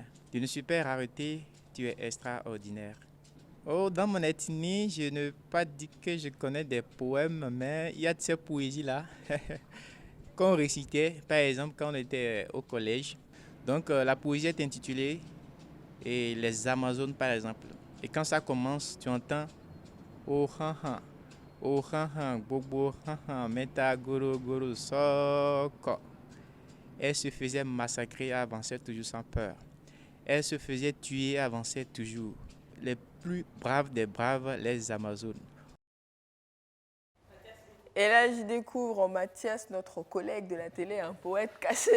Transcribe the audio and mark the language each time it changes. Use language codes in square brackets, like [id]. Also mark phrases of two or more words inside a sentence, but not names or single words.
[fr] D'une super rareté, tu es extraordinaire. Oh, dans mon ethnie, je ne peux pas dire que je connais des poèmes, mais il y a de ces poésies-là qu'on récitait, par exemple, quand on était au collège. Donc, la poésie est intitulée et Les Amazones, par exemple. Et quand ça commence, tu entends Oh, han, han, oh, han, han, bobo, han, han, meta, goro, goro, soko. Elle se faisait massacrer, avançait toujours sans peur. Elle se faisait tuer, avançait toujours. Les plus braves des braves, les Amazones. Et là, je découvre Mathias, notre collègue de la télé, un poète caché.